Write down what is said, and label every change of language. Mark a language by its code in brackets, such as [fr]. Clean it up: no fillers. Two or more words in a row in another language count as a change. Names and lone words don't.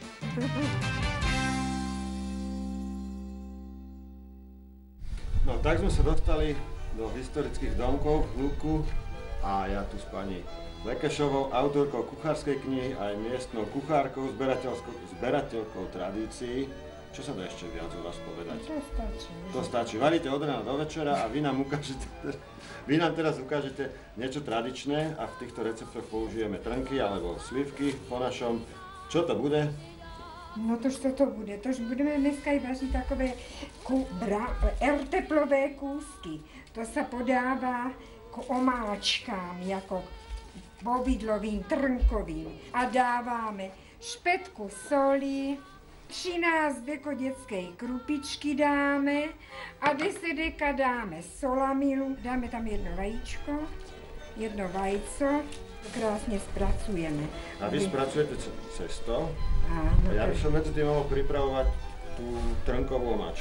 [sk] No tak sme sa dostali do historických domkov v Hluku a ja tu s pani Lekešovou, autorkou kuchárskej knihy, aj miestnou kuchárkou, zberateľkou tradícií. Čo sa dá ešte viac o vás povedať? To stačí. To stačí. Varíte od rána do večera a vy nám teraz ukážete niečo tradičné a v týchto receptoch použijeme trnky alebo slivky po našom. Čo to bude? [cs] No tož co to bude? Tož budeme dneska i vařit takové teplové kúsky. To sa podává k omáčkám, jako povidlovým, trnkovým. A dáváme špetku soli, 13 deko detskej krupičky dáme a 10 deka dáme solamilu. [sk] Dáme tam jedno vajíčko, jedno vajco, krásne spracujeme. A vy spracujete cesto Áno, a ja by som medzi tým mohol pripravovať tú trnkovú omáčku.